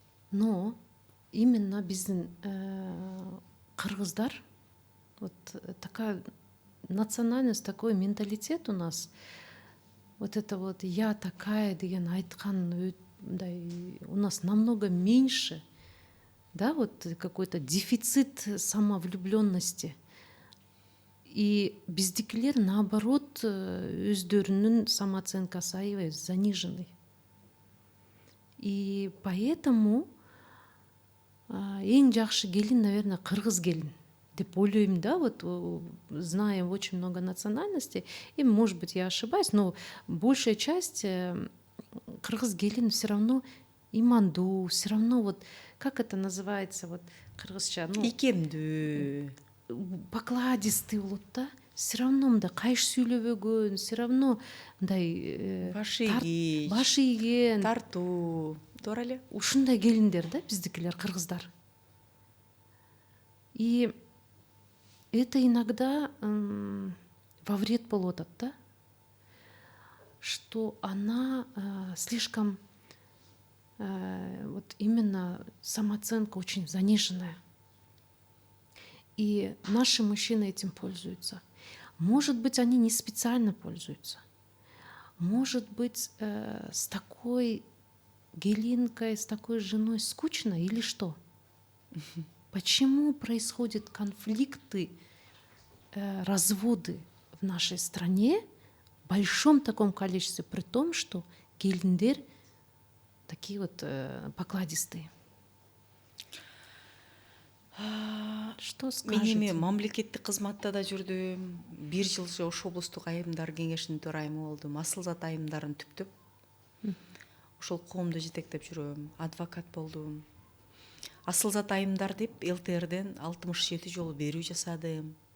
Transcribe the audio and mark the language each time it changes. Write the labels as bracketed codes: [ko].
[ru] Но именно [ky] биздин кыргыздар, [ru] вот такая национальность, такой менталитет у нас, вот это вот я такая [ky] деген айткан [ru] у нас намного меньше, да, вот какой-то дефицит самовлюбленности. [ky] И биздикилер наоборот өздөрүнүн самооценкасы аябай заниженный. [ru] И поэтому [ky] эң жакшы келин, [ru] наверное, [ky] кыргыз келин деп ойлойм, [ru] да, вот знаем очень много национальностей, и, может быть, я ошибаюсь, но большая часть [ky] кыргыз келин [ru] все равно имандуу, все равно вот, как это называется, вот кыргызча, [ky] икемдүү, покладистый болот да, [ru] все равно [ky] мындай кайыш сүйлөбөгөн, все равно мындай баш ийген, тартуу, туура эле. Ушундай келиндер да биздикилер, кыргыздар. [ru] И это иногда во вред [ky] болуп атат, [ru] да, что она слишком вот именно самооценка очень заниженная. И наши мужчины этим пользуются. Может быть, они не специально пользуются. Может быть, с такой Гелинкой, с такой женой скучно или что? Почему происходят конфликты, разводы в нашей стране в большом таком количестве, при том, что гелиндер такие вот покладистые? Что [ky] Мен эми [ru] скажете? [ky] мамлекеттик кызматта да жүрдүм. 1 жыл Ош облустук айымдар кеңешинин төрайымы болдум. Асылзат айымдарын түптөп ошол коомду жетектеп жүрөм. Адвокат болдум. Асылзат айымдар деп ЛТРден 67 жолу берүү жасадым.